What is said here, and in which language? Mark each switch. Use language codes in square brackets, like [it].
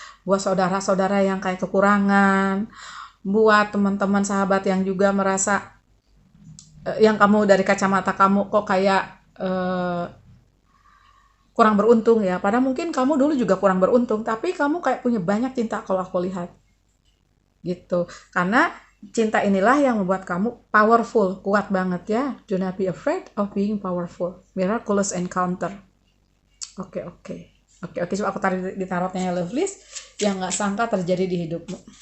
[id] Buat saudara-saudara yang kayak kekurangan. Buat teman-teman sahabat yang juga merasa yang kamu dari kacamata kamu kok kayak kurang beruntung ya. Padahal mungkin kamu dulu juga kurang beruntung, tapi kamu kayak punya banyak cinta kalau aku lihat. Gitu. Karena cinta inilah yang membuat kamu powerful, kuat banget ya. [en] Do not be afraid of being powerful. Miraculous encounter. Oke. [id] Coba aku tarik di tarotnya ya, love list yang nggak sangka terjadi di hidupmu.